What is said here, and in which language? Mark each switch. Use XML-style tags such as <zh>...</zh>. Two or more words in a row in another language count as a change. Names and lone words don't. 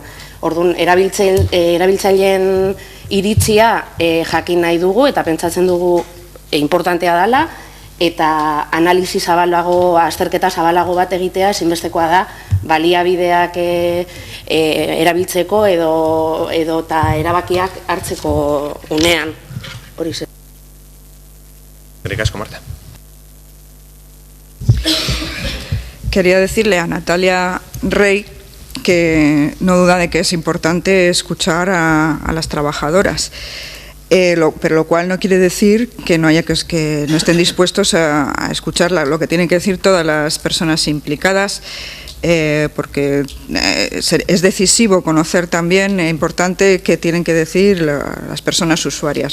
<eu>Orduan, erabiltzaileen iritzia jakin nahi dugu eta pentsatzen dugu importantea dela, eta analizi zabalago, azterketa zabalago bat egitea ezinbestekoa da baliabideak erabiltzeko edo eta erabakiak hartzeko unean. Hori zen. Eskerrik asko, Marta.</eu> <es>Quería decirle a Natalia Rey que no duda de que es importante escuchar a las trabajadoras, pero lo cual no quiere decir que no estén dispuestos a escuchar lo que tienen que decir todas las personas implicadas porque es decisivo conocer también, importante, qué tienen que decir las personas usuarias.</es>